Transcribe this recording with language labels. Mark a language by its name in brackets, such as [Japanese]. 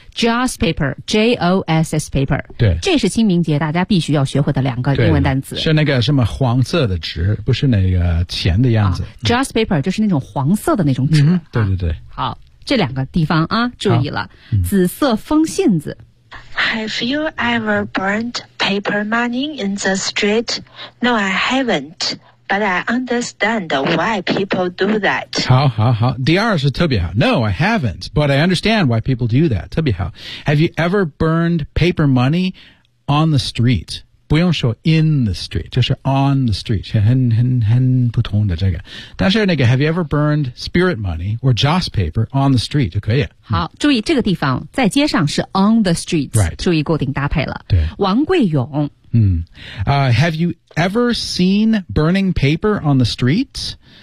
[English] joss paper joss paper [Chinese] 对这是清明节大家必须要学会的两个英文单词是那个什么黄色的纸不是那个钱的样子、 [English] joss paper [Chinese] 就是那种黄色的那种纸、对对对、好这两个地方啊注意了、紫色风信子 [English] Have you ever burned paper money in the street? No, I haven't, but I understand why people do that. [Chinese] 好好好第二是特别好 [English] No, I haven't, but I understand why people do that. [Chinese] 特别好 [English] Have you ever burned paper money on the street? [Chinese] 不用说 [English] in the street, [Chinese] 就是 [English] on the street, [Chinese] 很普通的这个。但是那个 [English] Have you ever burned spirit money or joss paper on the street? [Chinese] 就可以。好注意这个地方在街上是 [English] on the street、 right. [Chinese] 注意固定搭配了对王贵勇、 [English] Have you ever seen burning paper on the streets?